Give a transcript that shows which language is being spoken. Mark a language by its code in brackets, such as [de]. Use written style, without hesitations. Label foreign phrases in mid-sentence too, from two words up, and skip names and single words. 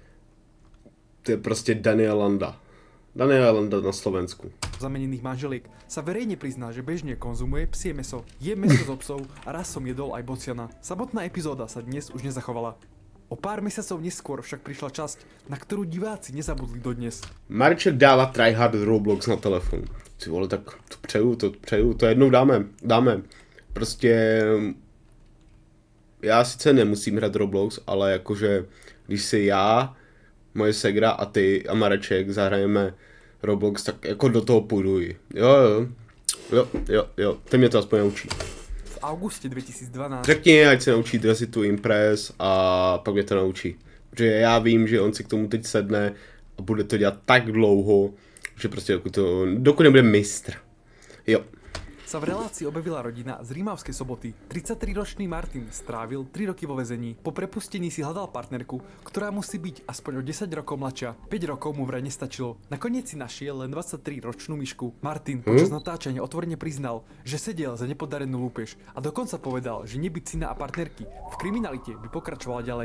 [cs] To je prostě Daniel Landa. Daniel Landa na Slovensku. [sk] zamenených manželiek, sa verejne prizná, že bežne konzumuje psie mäso. Je mäso z obsov a raz som jedol aj bociana. Samotná epizóda sa dnes už nezachovala. O pár mesiacov neskôr však prišla časť, na ktorú diváci nezabudli dodnes. [cs] Marček dává tryhard Roblox na telefon. Ty vole, tak to přeju, to jednou dáme. Prostě já sice nemusím hrát Roblox, ale jakože když si já, moje segra a ty a Mareček zahrajeme Roblox, tak jako do toho půjdu. Jo, ten mě to aspoň naučí. [sk] V auguste 2012 [cs] Řekni, ať se naučí drazit tu Impress a pak mě to naučí. Protože já vím, že on si k tomu teď sedne a bude to dělat tak dlouho, že prostě dokud nebude mistr. Jo. [sk] sa v relácii objavila rodina z Rímavskej Soboty. 33-ročný Martin strávil 3 roky vo väzení. Po prepustení si hľadal partnerku, ktorá musí byť aspoň o 10 rokov mladšia. 5 rokov mu vraj nestačilo. Nakoniec si našiel len 23-ročnú myšku. Martin počas natáčania otvorene priznal, že sedel za nepodarenú lúpež a dokonca povedal, že nebyť syna a partnerky v kriminalite by pokračovala ďalej.